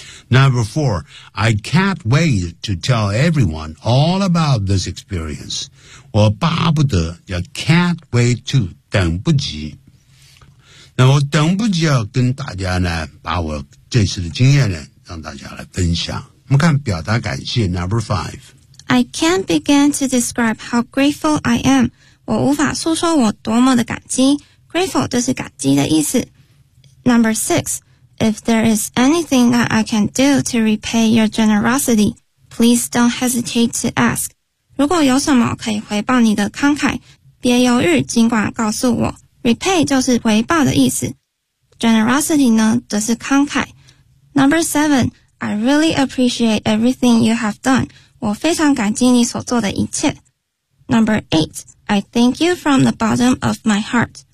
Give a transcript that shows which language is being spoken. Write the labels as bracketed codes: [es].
[en] Number four, I can't wait to tell everyone all about this experience. [zh] 我巴不得叫 [en] can't wait to, [zh] 等不及。那我等不及要跟大家呢把我这次的经验呢让大家来分享。我们看表达感谢 Number five. [en] I can't begin to describe how grateful I am. [zh] 我无法诉说我多么的感激。 Grateful 就是感激的意思。 [en] Number six, if there is anything that I can do to repay your generosity, please don't hesitate to ask. [zh] 如果有什么可以回报你的慷慨，别犹豫，尽管告诉我。 Repay 就是回报的意思。Generosity 呢，则是慷慨。 [en] Number seven, I really appreciate everything you have done. [zh] 我非常感激你所做的一切。 [en] Number eight, I thank you from the bottom of my heart.